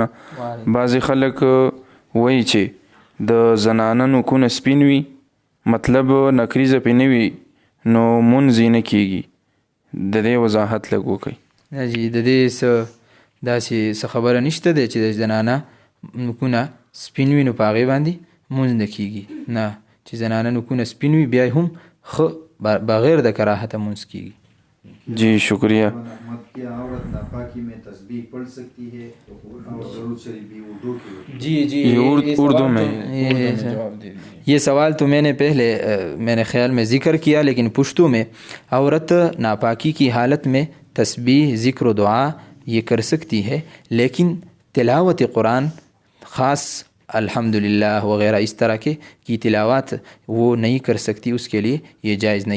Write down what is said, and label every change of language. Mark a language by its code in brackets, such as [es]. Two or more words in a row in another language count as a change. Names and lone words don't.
[ps] بعضې خلک وایي چې د زنانه نوکونه سپین وي، مطلب نکریزه پې نه وي نو مونځ یې نه کیږي، د دې وضاحت لږ وکړئ. جی د دې څه داسې څه خبره نشته دی چې د زنانه نوکونه سپین وي نو په هغې باندې مونځ نه کیږي. نه، چې زنانه نوکونه سپین وي بیا هم ښه بغیر د کراهته مونځ کیږي. [ur] جی شکریہ. جی اردو میں یہ سوال تو میں نے پہلے میرے خیال میں ذکر کیا، لیکن پشتو میں عورت ناپاکی کی حالت میں تسبیح، ذکر و دعا یہ کر سکتی ہے، لیکن تلاوت قرآن خاص الحمدللہ وغیرہ اس طرح کی تلاوات وہ نہیں کر سکتی، اس کے لیے یہ جائز نہیں.